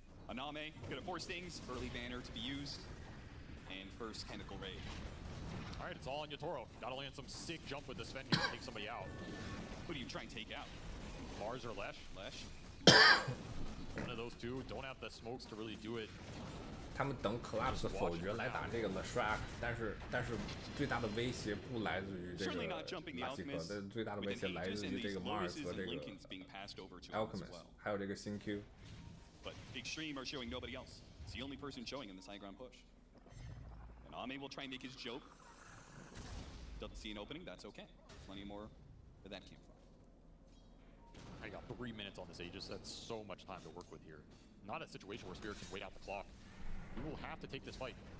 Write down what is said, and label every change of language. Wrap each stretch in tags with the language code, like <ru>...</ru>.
<en>Aname going to force things, early banner to be used, and first Chemical Raid. All right, it's all on Yatoro. Gotta land some sick jump with the Sven here to take somebody out. Who do you try and take out? Mars or Lesh? Lesh. One of those two. Don't have the smokes to really do it.</en> <zh>他们等 Collapse 否决来打这个 Leshrac， 但是最大的威胁不来自于这个马西克，但最大的威胁来自于这个 Mars 和这个 Alchemist， 还有这个新 Q。</zh> <en>But Extreme are showing nobody else. It's the only person showing in this high ground push. And Ame will try and make his joke. Doesn't see an opening, that's okay. Plenty more where that came from. I got 3 minutes on this Aegis. That's so much time to work with here. Not a situation where Spirit can wait out the clock. We will have to take this fight.</en>